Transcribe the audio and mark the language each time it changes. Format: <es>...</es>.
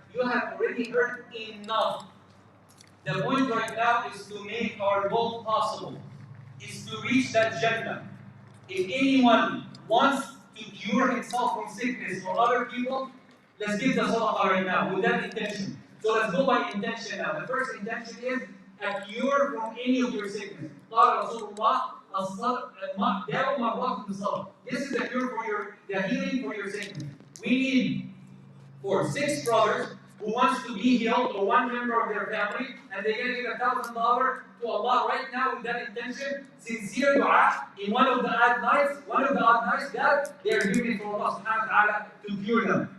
<en>You have already heard enough. The point right now is to make our goal possible, is to reach that Jannah. If anyone wants to cure himself from sickness or other people, let's give the sadaqah right now with that intention. So let's go by intention now. The first intention is a cure from any of your sickness.</en> <ar>قال رسول الله داووا مرضاكم بالصبر.</ar> <en>This is the cure for the healing for your sickness. We need 6 brothers who wants to be healed, or one member of their family, and they're going to give $1,000 to Allah right now with that intention, sincere dua in one of the odd nights that they are giving it for Allah subhanahu wa ta'ala to cure them.</en>